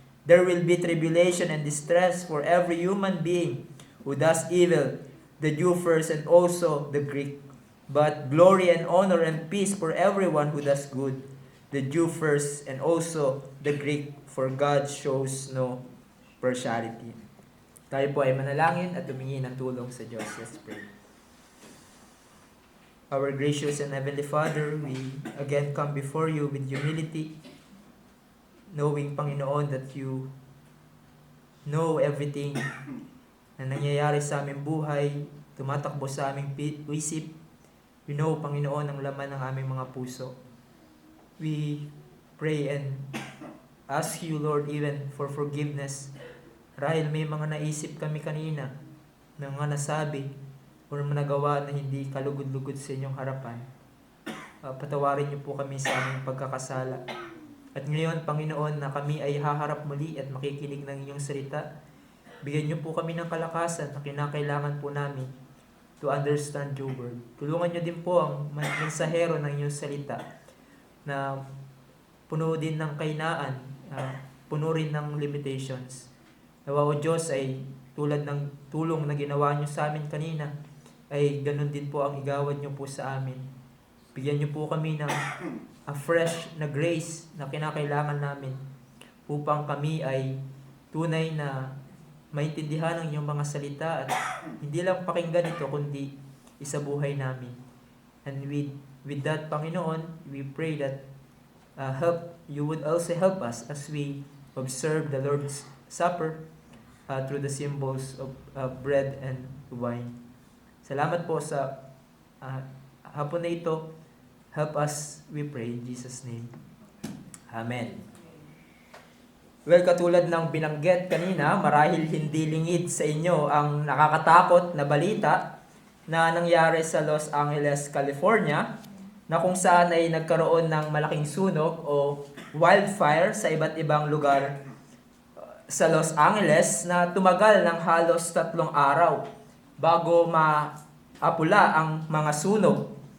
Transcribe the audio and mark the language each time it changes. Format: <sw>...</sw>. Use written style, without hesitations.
<en>There will be tribulation and distress for every human being who does evil, the Jew first and also the Greek. But glory and honor and peace for everyone who does good, the Jew first and also the Greek, for God shows no partiality."</en> <tl>Tayo po ay manalangin at humingi ng tulong sa Diyos.</tl> <en>Let's pray. Our gracious and heavenly Father, we again come before you with humility, knowing, Panginoon, that you know everything na nangyayari sa aming buhay, tumatakbo sa aming isip.</en> <tl>You know, Panginoon, ang laman ng aming mga puso.</tl> <en>We pray and ask you, Lord, even for forgiveness.</en> <tl>Dahil may mga naisip kami kanina, mga nasabi, o nagawa na hindi kalugod-lugod sa inyong harapan. Patawarin niyo po kami sa aming pagkakasala. At ngayon, Panginoon, na kami ay haharap muli at makikinig ng inyong salita, bigyan niyo po kami ng kalakasan na kinakailangan po namin to understand your word. Tulungan niyo din po ang mensahero ng inyong salita na puno din ng kainaan, puno rin ng limitations. Nawa, O Diyos, ay tulad ng tulong na ginawa niyo sa amin kanina, ay ganun din po ang igawad niyo po sa amin. Bigyan niyo po kami ng a fresh na grace na kinakailangan namin upang kami ay tunay na maintindihan ang iyong mga salita at hindi lang pakinggan ito kundi isabuhay namin.</tl> <en>And with that, Panginoon, we pray that you would also help us as we observe the Lord's Supper through the symbols of bread and wine.</en> <tl>Salamat po sa hapon na ito.</tl> <en>Help us, we pray, in Jesus' name. Amen.</en> <tl>Well, katulad ng binanggit kanina, marahil hindi lingid sa inyo ang nakakatakot na balita na nangyari sa Los Angeles, California, na kung saan ay nagkaroon ng malaking sunog o wildfire sa iba't ibang lugar sa Los Angeles na tumagal ng halos 3 araw bago maapula ang mga sunog.</tl>